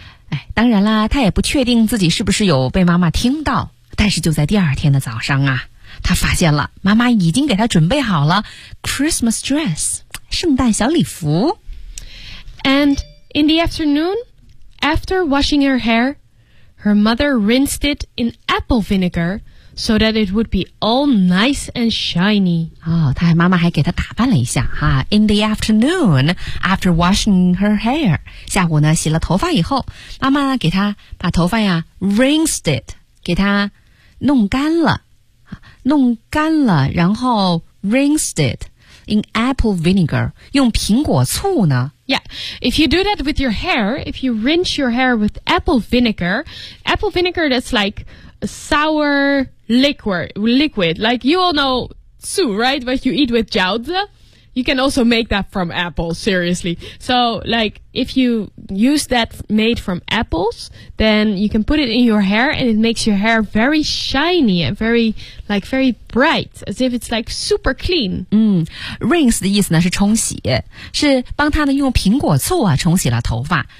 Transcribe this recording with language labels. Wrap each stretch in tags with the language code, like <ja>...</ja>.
<zh>哎、当然啦，他也不确定自己是不是有被妈妈听到，但是就在第二天的早上啊，他发现了妈妈已经给他准备好了 Christmas dress， 圣诞小礼服。</zh> <en>And in the afternoon, after washing her hair, her mother rinsed it in apple vinegar so that it would be all nice and shiny.</en> <zh>哦，他妈妈还给他打扮了一下哈。</zh> <en>In the afternoon, after washing her hair.</en> <zh>下午呢洗了头发以后，妈妈给她把头发呀 rinsed it， 给她弄干了，弄干了，然后</zh> <en>rinsed it in apple vinegar，</en> <zh>用苹果醋呢。</zh> <en>Yeah, if you do that with your hair, if you rinse your hair with apple vinegar that's like a sour liquid, like you all know 醋, right? What you eat with 饺子。 You can also make that from apples, seriously. So, like, if you use that made from apples, then you can put it in your hair and it makes your hair very shiny and very, like, very bright, as if it's, like, super clean.</en> <zh>Rinse 的意思呢是冲洗，是帮他呢用苹果醋啊冲洗了头发。</zh>